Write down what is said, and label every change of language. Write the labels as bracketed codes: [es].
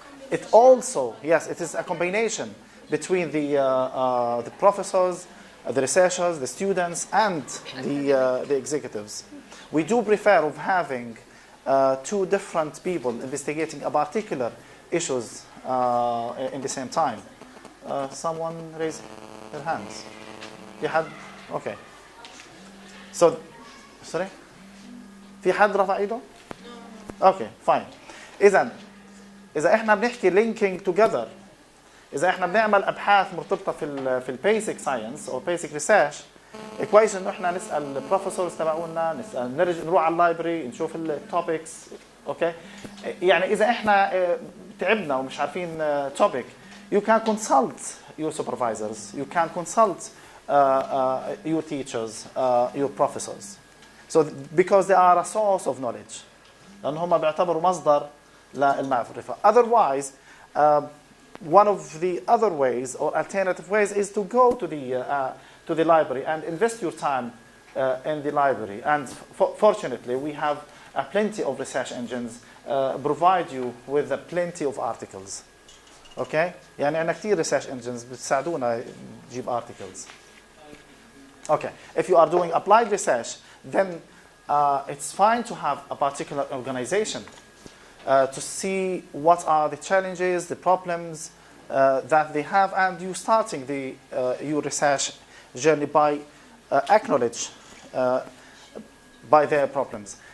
[en] It also, yes, it is a combination between the professors, the researchers, the students, and the executives. We do prefer of having two different people investigating a particular issues in the same time. Someone raise their hands. [ar] في حد؟ [en] Okay. So, sorry? [ar] في حد رفع ايده؟ Okay, fine. إذا إحنا بنحكي [en] linking together، [ar] إذا إحنا بنعمل أبحاث مرتبطة في البيسك ساينس أو بيسك ريسيرش، كويس إنه إحنا نسأل البروفيسورز تبعونا، نروح على اللايبرري نشوف التوبكس، أوكي؟ يعني إذا إحنا تعبنا ومش عارفين topic, [en] you can consult your supervisors, you can consult your teachers, your professors. So because they are a source of knowledge. [ar] لأن هم بيعتبروا مصدر للمعرفة. [en] Otherwise, one of the other ways or alternative ways is to go to the library and invest your time in the library. And fortunately, we have plenty of research engines provide you with plenty of articles. Okay? [ar] يعني عندنا كتير research engines بتساعدونا نجيب articles. [en] Okay. If you are doing applied research, then it's fine to have a particular organization to see what are the challenges, the problems that they have, and you starting your research journey by acknowledge by their problems.